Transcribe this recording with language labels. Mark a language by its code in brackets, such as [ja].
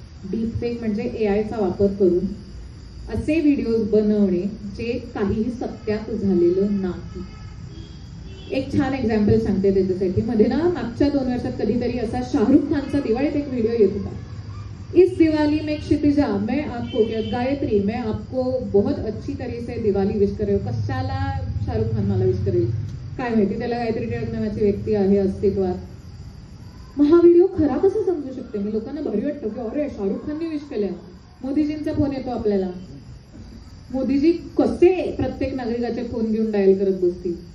[mr] Deep fake म्हणजे एआयचा वापर करून असे व्हिडिओज बनवणे जे काहीही सत्यात झालेलं नाही. एक छान एक्झाम्पल सांगते त्याच्यासाठी. मध्ये ना मागच्या 2 वर्षात कधीतरी असा शाहरुख खानचा दिवाळीत एक व्हिडिओ येत होता. [hi] इस दिवाली में क्षितिजा मैं आपको, गायत्री मैं आपको बहुत अच्छी तरह से दिवाळी विश कर रही हूँ. [mr] कशाला शाहरुख खान मला विश करेल काय माहिती, त्याला गायत्री टिळक नावाची व्यक्ती आहे अस्तित्वात. मग हा व्हिडिओ खरा कसा समजू शकते मी? लोकांना भारी वाटतं की अरे शाहरुख खानने विश केलं. मोदीजींचा फोन येतो आपल्याला, मोदीजी कसे प्रत्येक नागरिकाचे फोन घेऊन डायल करत बसतील.